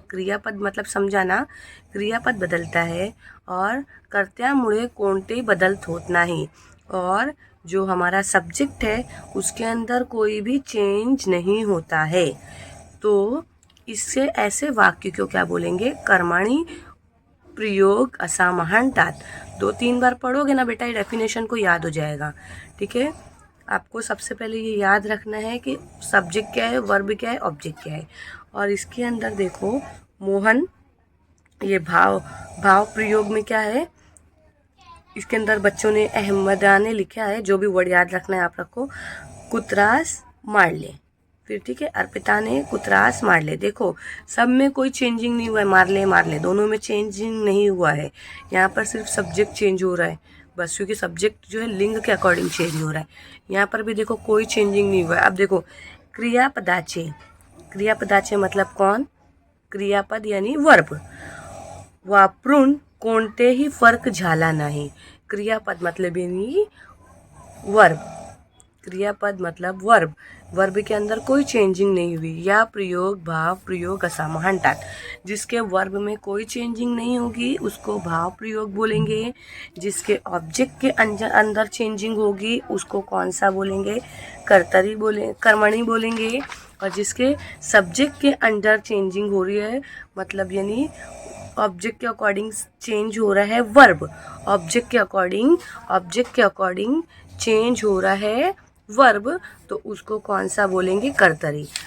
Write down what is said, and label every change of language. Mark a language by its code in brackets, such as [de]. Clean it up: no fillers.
[hi] क्रियापद मतलब समझा ना, क्रियापद बदलता है और [mr] कर्त्यामुळे कोणते बदल होत नाही, [hi] और जो हमारा सब्जेक्ट है उसके अंदर कोई भी चेंज नहीं होता है। तो इससे ऐसे वाक्य को क्या बोलेंगे? [mr] कर्माणी प्रयोग असा म्हणतात। [hi] 2-3 बार पढ़ोगे ना बेटा, ये डेफिनेशन को याद हो जाएगा, ठीक है। आपको सबसे पहले ये याद रखना है कि सब्जेक्ट क्या है, वर्ब क्या है, ऑब्जेक्ट क्या है। और इसके अंदर देखो मोहन, ये भाव प्रयोग में क्या है, इसके अंदर बच्चों ने अहमदाने लिखा है, जो भी वर्ड याद रखना है आप रखो। कुतरास मार ले, फिर ठीक है, अर्पिता ने कुतरास मार ले। देखो सब में कोई चेंजिंग नहीं हुआ है, मार ले दोनों में चेंजिंग नहीं हुआ है। यहाँ पर सिर्फ सब्जेक्ट चेंज हो रहा है बस, क्योंकि सब्जेक्ट जो है लिंग के अकॉर्डिंग चेंज हो रहा है। यहाँ पर भी देखो कोई चेंजिंग नहीं हुआ है। अब देखो क्रियापदाचे मतलब कौन? क्रियापद यानी वर्ब। [mr] वापरून कोणतेही फर्क झाला नाही। [hi] क्रियापद मतलब यानी वर्ब, क्रियापद मतलब वर्ब, वर्ब के अंदर कोई चेंजिंग नहीं हुई। [mr] या प्रयोग भाव प्रयोग असा म्हणतात। [hi] जिसके वर्ब में कोई चेंजिंग नहीं होगी उसको भाव प्रयोग बोलेंगे। जिसके ऑब्जेक्ट के अंदर चेंजिंग होगी उसको कौन सा बोलेंगे? कर्मणी बोलेंगे। और जिसके सब्जेक्ट के अंदर चेंजिंग हो रही है, मतलब यानी ऑब्जेक्ट के अकॉर्डिंग चेंज हो रहा है वर्ब, ऑब्जेक्ट के अकॉर्डिंग चेंज हो रहा है वर्ब, तो उसको कौन सा बोलेंगे? कर्तरी।